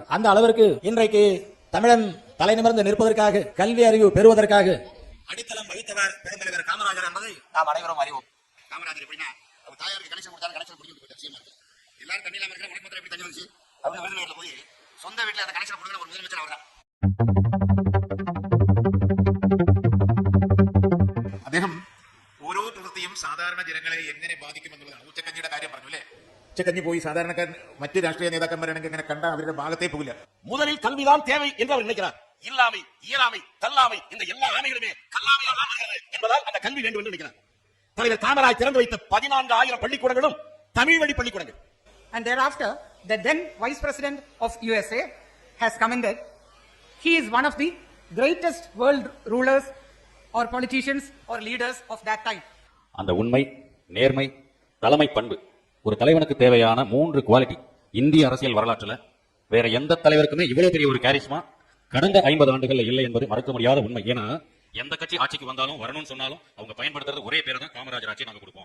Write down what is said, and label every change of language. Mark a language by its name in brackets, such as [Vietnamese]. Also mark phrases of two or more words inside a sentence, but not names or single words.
[Tamil] அந்த அளவிற்கு இன்றைக்கு தமிழன் தலை நிமிர்ந்து நிற்பதற்காக, கல்வி அறிவு பெறுவதற்காக அடித்தளம் வைத்தவர் பெருந்தலைவர் காமராஜர் என்பதை நாம் அனைவரும் அறிவோம். காமராஜர் எப்படின்னா தாயாருக்கு கணேசன் கொடுத்தாலும் கணேசன் பிடிக்கும் எல்லாரும் தண்ணி இல்லாம இருக்கிற உனக்கு எப்படி தண்ணி வந்துச்சு அப்படின்னு விருதுநகர்ல போய் சொந்த வீட்டுல அந்த கணேசன் கொடுக்கிற ஒரு முதலமைச்சர் அவர் தான். [Malayalam] അദ്ദേഹം ഓരോ പ്രവൃത്തിയും സാധാരണ ജനങ്ങളെ എങ്ങനെ ബാധിക്കും എന്നുള്ളതാണ്. ഉച്ചക്കഞ്ഞിയുടെ കാര്യം പറഞ്ഞല്ലേ, ഉച്ചക്കഞ്ഞി പോയി സാധാരണക്കാരൻ മറ്റ് രാഷ്ട്രീയ നേതാക്കന്മാരാണെങ്കിൽ ഇങ്ങനെ കണ്ട അവരുടെ ഭാഗത്തേ പോകില്ല. [Tamil] முதலில் கல்விதான் தேவை என்று அவர் நினைக்கிறார். இல்லாமை, இயலாமை, தள்ளாமை, இந்த எல்லா ஆமைகளுமே கல்லாமையால் ஆகிறது என்பதால் அந்த கல்வி வேண்டும் என்று நினைக்கிறார். தலைவர் காமராஜ் திறந்து வைத்த 14,000 பள்ளிக்கூடங்களும் தமிழ் வழி பள்ளிக்கூடங்கள். [English] And thereafter, the then Vice President of USA has commented, he is one of the greatest world rulers or politicians or leaders of that time. [Tamil] அந்த உண்மை, நேர்மை, தலைமை பண்பு ஒரு தலைவனுக்கு தேவையான 3 குவாலிட்டி இந்திய அரசியல் வரலாற்றுல வேற எந்த தலைவருக்குமே இவ்வளவு பெரிய ஒரு கேரிஸ்மா கடந்த 50 ஆண்டுகள்ல இல்லை என்பது மறக்க முடியாத உண்மை. ஏன்னா எந்த கட்சி ஆட்சிக்கு வந்தாலும் வரணும்னு சொன்னாலும் அவங்க பயன்படுத்துறது ஒரே பேர் தான், காமராஜர் ஆட்சி நாங்க கொடுப்போம்.